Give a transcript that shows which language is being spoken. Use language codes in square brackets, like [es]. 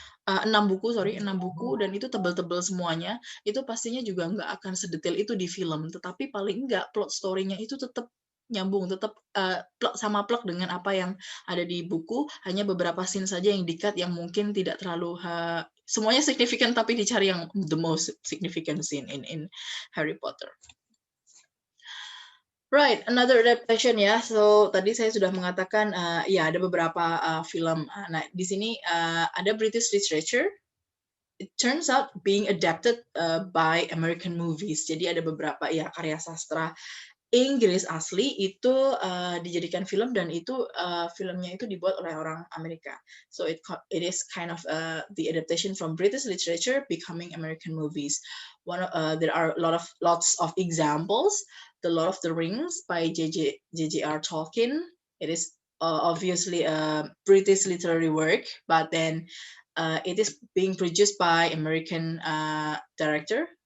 [id] 6 buku dan itu tebal-tebal semuanya, itu pastinya juga nggak akan sedetail itu di film, tetapi paling nggak plot story-nya itu tetap nyambung, tetap plug dengan apa yang ada di buku, hanya beberapa scene saja yang di-cut yang mungkin tidak terlalu semuanya signifikan tapi dicari yang [en] the most significant scene in Harry Potter. Right, another adaptation [id] ya. So tadi saya sudah mengatakan ya ada beberapa film. Nah di sini ada British literature. [en] It turns out being adapted by American movies. [id] Jadi ada beberapa ya karya sastra Inggris asli itu dijadikan film dan itu filmnya itu dibuat oleh orang Amerika. [en] So it is kind of the adaptation from British literature becoming American movies. There are lots of examples. The Lord of the Rings by J.J.R. Tolkien. It is obviously a British literary work, but then it is being produced by American director.